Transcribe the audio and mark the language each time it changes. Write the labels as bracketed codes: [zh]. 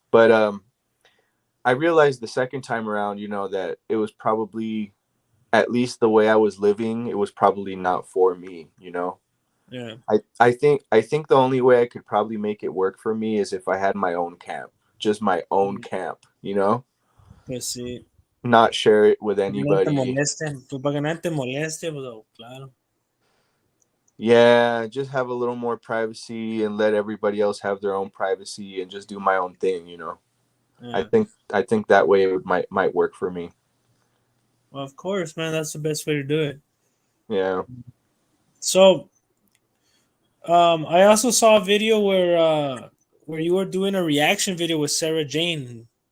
[en] But I realized the second time around, you know, that it was probably, at least the way I was living, it was probably not for me, you know. yeah, I think the only way I could probably make it work for me is if I had my own camp, just my own camp, you know, [es] pues sí. [en] not share it with [es] Para que no te [en] anybody. [es] molesten, pues para que nadie te moleste, pues oh, claro. [en] Yeah, just have a little more privacy and let everybody else have their own privacy and just do my own thing, you know. Yeah. I think that way it might work for me. Well, of course, man, that's the best way to do it. Yeah. So, I also saw a video where you were doing a reaction video with Sarah Jane.